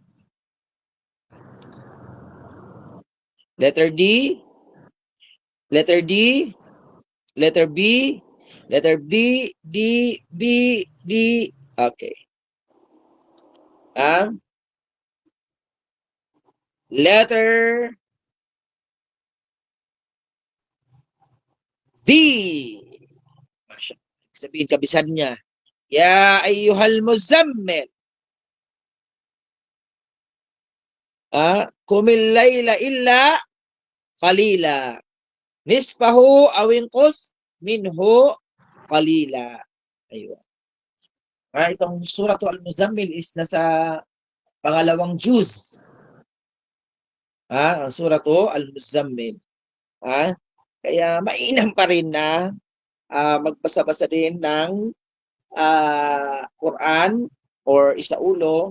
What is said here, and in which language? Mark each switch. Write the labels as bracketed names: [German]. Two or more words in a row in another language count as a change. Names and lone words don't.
[English] Letter D, letter D, letter B, letter D, D, B, D. Okay. Letter D. [Filipino] Sabihin kabisan niya. [Arabic] يا أيها المزمل. قم الليل إلا قليلا. نصفه أو انقص منه قليلا. [Filipino] Ayun. Itong Suratul Al-Muzammil is nasa pangalawang juz. Ang Suratul Al-Muzammil. Kaya mainam pa rin na magbasa-basa din ng Quran or isaulo.